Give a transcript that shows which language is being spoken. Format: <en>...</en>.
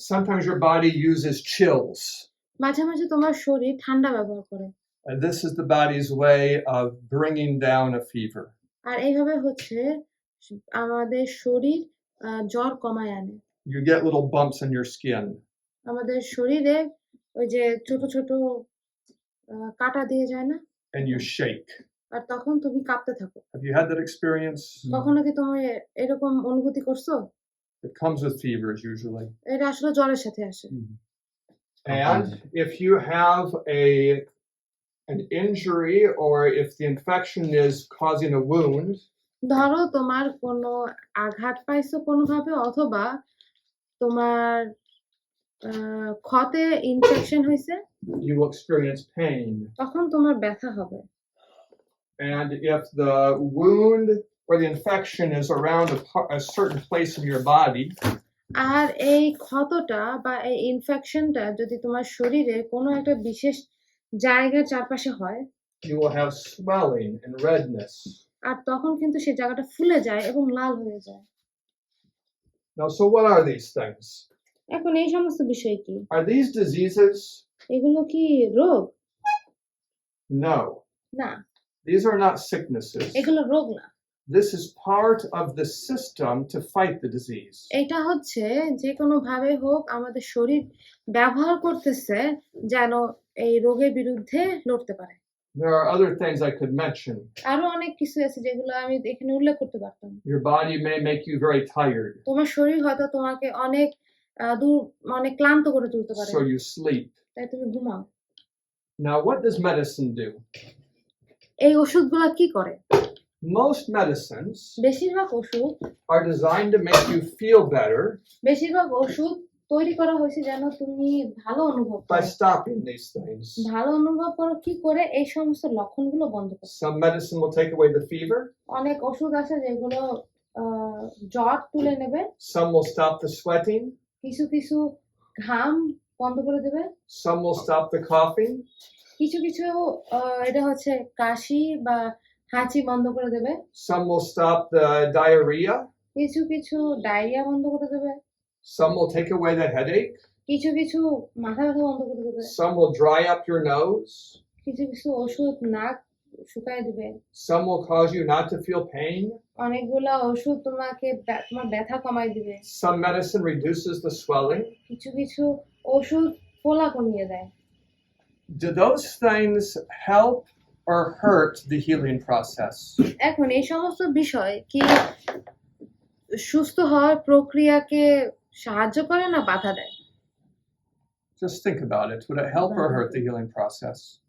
<en>Sometimes your body uses chills.</en> <bn>মাঝে মাঝে তোমার শরীর ঠান্ডা ব্যবহার করে।</bn> <en>And this is the body's way of bringing down a fever.</en> <bn>আর এইভাবে হচ্ছে আমাদের শরীর জ্বর কমায় আনে।</bn> <en>You get little bumps on your skin.</en> <bn>আমাদের শরীরে ওই যে ছোট ছোট কাটা দিয়ে যায় না,</bn> <en>And you shake.</en> <bn>আর তখন তুমি কাঁপতে থাকো।</bn> <en>Have you had that experience?</en> <bn>কখনো কি তুমি এরকম অনুভূতি করছো?</bn> <en>It comes with fevers usually.</en> <bn>এটা আসলে জ্বরের সাথে আসে।</bn> <en>And if you have an injury or if the infection is causing a wound,</en> <bn>ধরো তোমার কোনো আঘাত পাইছো কোনোভাবে অথবা তোমার ক্ষতে ইনফেকশন হয়েছে,</bn> <en>you will experience pain.</en> <bn>তখন তোমার ব্যথা হবে।</bn> <en>And if the wound or the infection is around a certain place in your body,</en> <bn>আর এই ক্ষতটা বা এই ইনফেকশনটা যদি তোমার শরীরে কোনো একটা বিশেষ জায়গার চারপাশে হয়,</bn> <en>you will have swelling and redness.</en> <bn>আর তখন কিন্তু সেই জায়গাটা ফুলে যায় এবং লাল হয়ে যায়।</bn> <en>Now, so what are these things?</en> <bn>এখন এই সমস্ত বিষয় কি?</bn> <en>Are these diseases?</en> <bn>এগুলো কি রোগ?</bn> <en>No.</en> <bn>না,</bn> <en>These are not sicknesses.</en> <bn>এগুলো রোগ না।</bn> <en>This is part of the system to fight the disease.</en> <bn>এটা হচ্ছে যে কোনো ভাবে হোক আমাদের শরীর ব্যবহার করতেছে যেন এই রোগের বিরুদ্ধে লড়তে পারে।</bn> <en>There are other things I could mention.</en> <bn>আরো অনেক কিছু আছে যেগুলো আমি এখানে উল্লেখ করতে পারতাম।</bn> <en>Your body may make you very tired,</en> <bn>তোমার শরীর হয়তো তোমাকে অনেক অনেক ক্লান্ত করে তুলতে পারে,</bn> <en>so you sleep.</en> <bn>তাই তুমি ঘুমাও।</bn> <en>Now, what does medicine do?</en> <bn>এই ওষুধগুলো কি করে?</bn> <en>Most medicines</en> <bn>বেশিরভাগ ওষুধ</bn> <en>are designed to make you feel better</en> <bn>বেশিরভাগ ওষুধ তৈরি করা হয়েছে যেন তুমি ভালো অনুভব</bn> <en>by</en> <bn>করো।</bn> <en>stopping these things.</en> <bn>ভালো অনুভব করো কি করে? এই সমস্ত লক্ষণগুলো বন্ধ করো।</bn> <en>Some medicine will take away the fever,</en> <bn>অনেক ওষুধ আছে যেগুলো জ্বর তুলে নেবে,</bn> <en>some will stop the sweating,</en> <bn>কিছু কিছু ঘাম বন্ধ করে দেবে,</bn> <en>some will stop the coughing,</en> <bn>কিছু কিছু এটা হচ্ছে কাশি বা হাঁচি বন্ধ করে দেবে,</bn> <en>some will stop the diarrhea,</en> <bn>কিছু কিছু ডায়রিয়া বন্ধ করে দেবে,</bn> <en>some will take away the headache,</en> <bn>কিছু কিছু মাথা ব্যথা বন্ধ করে দেবে,</bn> <en>some will dry up your nose,</en> <bn>কিছু কিছু ওষুধ নাক শুকায় দিবে,</bn> <en>some will cause you not to feel pain,</en> <bn>অনেকগুলা ওষুধ তোমাকে তোমার ব্যথা কমায় দিবে,</bn> <en>some medicine reduces the swelling.</en> <bn>কিছু কিছু ওষুধ ফোলা কমিয়ে দেয়।</bn> <en>Do those things help or hurt the healing process?</en> <bn>এখন এই সমস্ত বিষয় কি সুস্থ হওয়ার প্রক্রিয়াকে সাহায্য করে না বাধা দেয়?</bn> <en>Just think about it. Would it help or hurt the healing process?</en>